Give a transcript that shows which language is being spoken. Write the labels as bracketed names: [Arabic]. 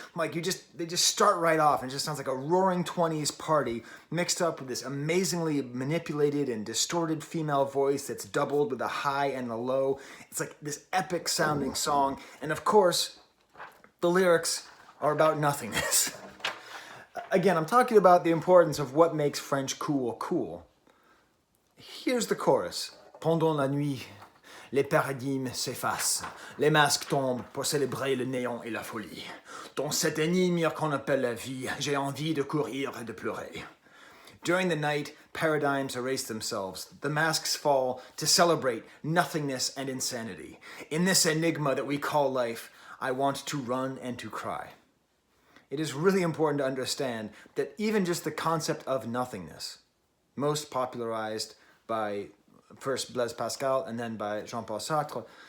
[English] Like they just start right off and it just sounds like a roaring 20s party mixed up with this amazingly manipulated and distorted female voice that's doubled with a high and a low. It's like this epic sounding song. And of course, the lyrics are about nothingness. Again, I'm talking about the importance of what makes French cool. Here's the chorus. [French] Pendant la nuit, les paradigmes s'effacent. Les masques tombent pour célébrer le néant et la folie. Dans cette énigme qu'on appelle la vie, j'ai envie de courir et de pleurer. [English] During the night, paradigms erase themselves. The masks fall to celebrate nothingness and insanity. In this enigma that we call life, I want to run and to cry. It is really important to understand that even just the concept of nothingness, most popularized by first Blaise Pascal and then by Jean-Paul Sartre,